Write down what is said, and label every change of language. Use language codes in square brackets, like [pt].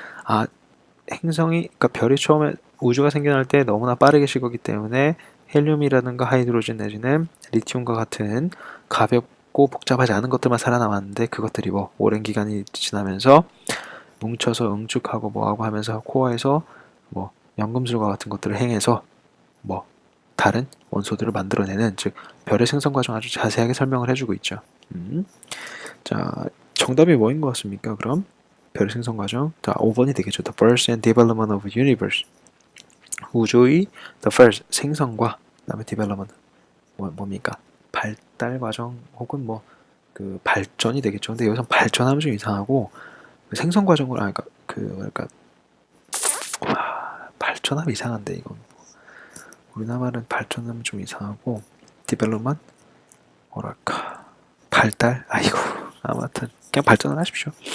[ko] 아, 그러니까 별이 처음에 우주가 생겨날 때 너무나 빠르게 식었기 때문에 헬륨이라든가 하이드로젠 내지는 리튬과 같은 가볍고 복잡하지 않은 것들만 살아남았는데 그것들이 뭐 오랜 기간이 지나면서 뭉쳐서 응축하고 뭐하고 하면서 코어에서 뭐 연금술과 같은 것들을 행해서 뭐 다른 원소들을 만들어내는, 즉 별의 생성 과정 아주 자세하게 설명을 해주고 있죠. 자, 정답이 뭐인 것 같습니까? 그럼 별의 생성 과정, 자, 5번이 되겠죠. [en] The birth and development of universe. [ko] 우주의 the first 생성과 그다음에 development 뭡니까? 발달 과정 혹은 뭐 그 발전이 되겠죠. 근데 여기서 발전하면 좀 이상하고 그 생성 과정을 그러니까 발전하면 이상한데 이건 우리나라 말은 발전하면 좀 이상하고 development 뭐랄까 발달 아이고 아무튼 그냥 발전을 하십시오.